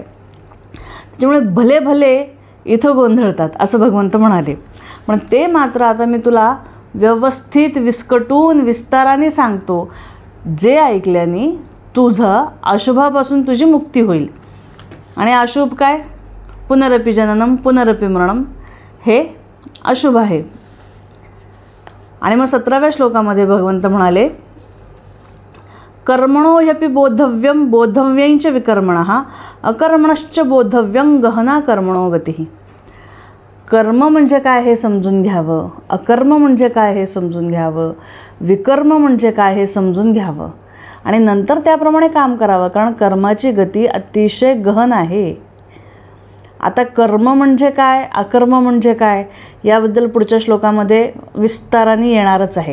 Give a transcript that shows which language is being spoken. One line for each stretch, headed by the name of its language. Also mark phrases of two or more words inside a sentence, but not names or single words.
Marathi: त्याच्यामुळे भले भले इथं गोंधळतात असं भगवंत म्हणाले. पण ते मात्र आता मी तुला व्यवस्थित विस्कटून विस्ताराने सांगतो, जे ऐकल्याने तुझं अशुभापासून तुझी मुक्ती होईल. आणि अशुभ काय?
Sanskrit: पुनरपि जननम पुनरपि मरणम,
Marathi: हे अशुभ आहे. आणि मग 17व्या श्लोकामध्ये भगवंत म्हणाले,
Sanskrit: कर्मणो ह्यपि बोद्धव्यम बोद्धव्यंच विकर्मणः अकर्मणश्च बोद्धव्यं गहना कर्मणो गतिः.
Marathi: कर्म म्हणजे काय हे समजून घ्यावं, अकर्म म्हणजे काय हे समजून घ्यावं, विकर्म म्हणजे काय हे समजून घ्यावं आणि नंतर त्याप्रमाणे काम करावं. कारण कर्माची गती अतिशय गहन आहे. आता कर्म म्हणजे काय, अकर्म म्हणजे काय याबद्दल पुढच्या श्लोकामध्ये विस्ताराने येणारच आहे.